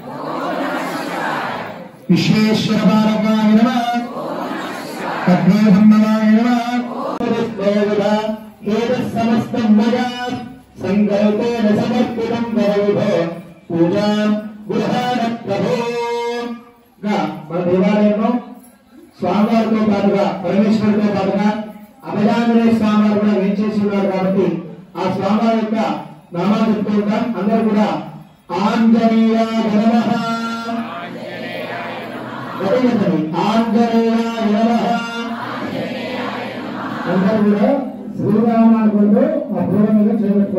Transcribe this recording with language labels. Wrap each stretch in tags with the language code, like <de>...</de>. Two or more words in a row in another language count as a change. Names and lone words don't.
<sa>विश्वेश्वर बालकाय नमः तद्योधम्मवाय नमः समस्तं मया संकल्पेन समर्पितं वरविभो पूजा गुरुहार प्रभो</sa> <te>మన దేవాలయంలో స్వామివారితో పాటుగా పరమేశ్వరుడితో పాటుగా అభయాంజనేయ స్వామివారు కూడా వేంచేసి ఉన్నారు కాబట్టి ఆ స్వామివారి యొక్క నామాలు చెప్తూ ఉంటాం. అందరూ కూడా</te> <sa>ఆంజనేయాయ నమః ఆంజనేయాయ నమః</sa> <te>అందరూ కూడా శ్రీరామ అనుకుంటూ ఆ పూల మీద చేపెట్టుకోండి.</te>